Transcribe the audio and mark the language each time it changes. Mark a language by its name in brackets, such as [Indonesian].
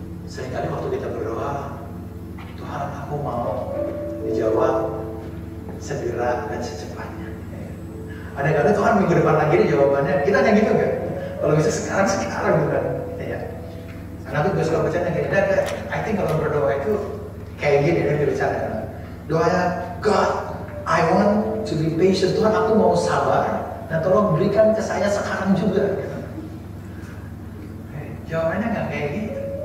[Indonesian] Seringkali waktu kita berdoa, Tuhan aku mau dijawab segera dan secepatnya. Ada-kadang Tuhan minggu depan lagi nih jawabannya. Kita hanya gitu nggak? Kalau bisa sekarang bukan? Ya. Karena aku juga suka bercanda gini. [English] I think [Indonesian] kalau berdoa itu kayak gini dia berbicara. Doanya [English] God, I want to be patient. [Indonesian] Tuhan aku mau sabar dan tolong berikan ke saya sekarang juga. Jawabannya nggak kayak gitu.